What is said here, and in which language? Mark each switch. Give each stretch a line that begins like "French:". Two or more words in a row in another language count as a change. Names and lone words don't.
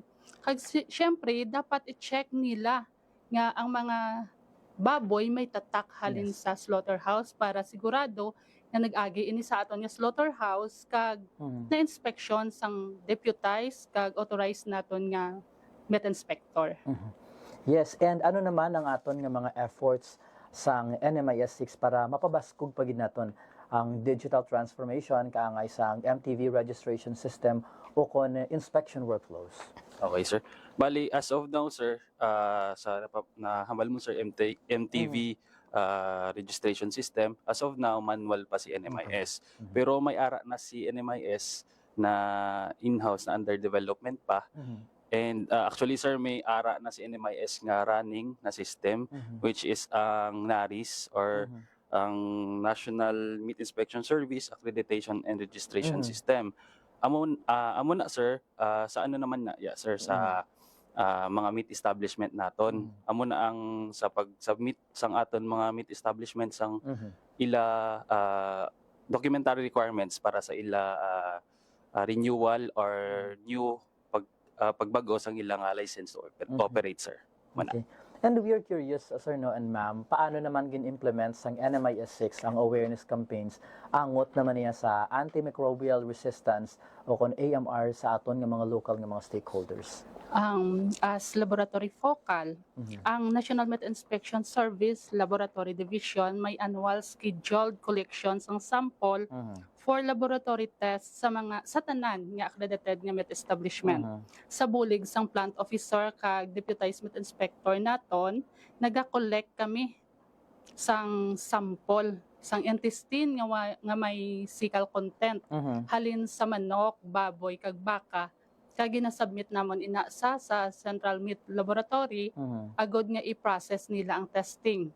Hiligaynon: Kag syempre, dapat i-check nila nga ang mga baboy may tatak halin sa slaughterhouse para sigurado na nag-agi ini sa aton nga slaughterhouse kag na inspection sang deputized kag authorized naton nga
English: meat inspector. Yes, and
Hiligaynon: ano naman ang aton nga mga efforts sang NMIS 6 para mapabaskog pagid naton ang
English: digital transformation
Hiligaynon: kaangay sang MTV
English: registration system
Hiligaynon: o kon
English: inspection workflows? Okay, sir. Bali, as of now,
Hiligaynon: sir, sa nahambal mo, sir, MTV
English: registration system, as of now,
Hiligaynon: manual pa si NMIS. Pero may ara na si NMIS na in-house na
English: under development
Hiligaynon: pa.
English: And actually,
Hiligaynon: sir, may ara na si NMIS nga running na system,
English: which is
Hiligaynon: ang NARIS or ang National Meat Inspection Service Accreditation and Registration System. Amo na, sir, sa ano naman na, sir, sa mga
English: meat establishment
Hiligaynon: naton. Amo na ang sa pag-submit sang aton mga
English: meat establishment
Hiligaynon: sang ila
English: documentary requirements
Hiligaynon: para sa ila renewal or new pagbago sang ilang
English: license to operate, sir. Okay. And we are curious, sir,
Hiligaynon: no, and ma'am, paano naman gin-implement sang NMIS 6 ang
English: awareness campaigns
Hiligaynon: angot naman niya sa
English: antimicrobial resistance
Hiligaynon: o kon AMR sa aton nga mga local nga mga stakeholders?
English: As laboratory focal,
Hiligaynon: ang National Meat Inspection Service Laboratory Division may
English: annual scheduled collections
Hiligaynon: ng sample
English: for laboratory tests
Hiligaynon: sa tanan nga accredited nga
English: meat establishment.
Hiligaynon: Sa bulig sang
English: plant officer
Hiligaynon: kag
English: deputized meat inspector
Hiligaynon: naton, naga-collect kami sang sample sang intestine nga may
English: fecal content
Hiligaynon: halin sa manok, baboy kag baka, kag ginasubmit namon ina sa Central Meat Laboratory agod nga i-process nila ang testing.